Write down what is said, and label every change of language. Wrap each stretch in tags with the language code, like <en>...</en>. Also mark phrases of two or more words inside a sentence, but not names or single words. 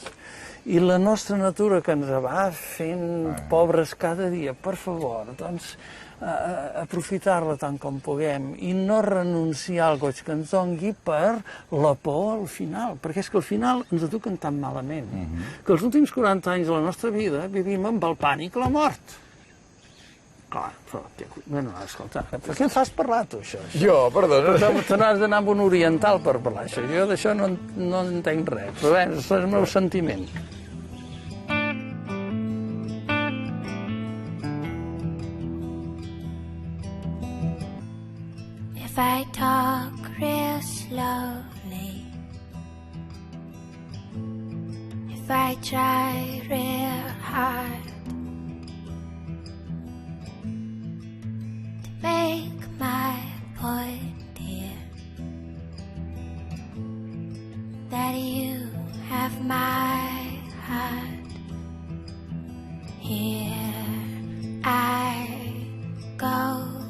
<ca>I la nostra natura, que ens va fent pobres cada dia, per favor, doncs, aprofitar-la tant com puguem i no renunciar al goig que ens dongui per la por al final, perquè és que al final ens eduquen tan malament que els últims 40 anys de la nostra vida vivim amb el pànic a la mort. Clar, però, bueno, escolta, per què em fas parlar, tu, això? Jo, perdona. Te n'has d'anar amb un oriental per parlar, això. Jo d'això no entenc res, però bé, és el meu sentiment.</ca> <en>If I talk real slowly, if I try real hard to make my point here, that you have my heart, here I go.</en>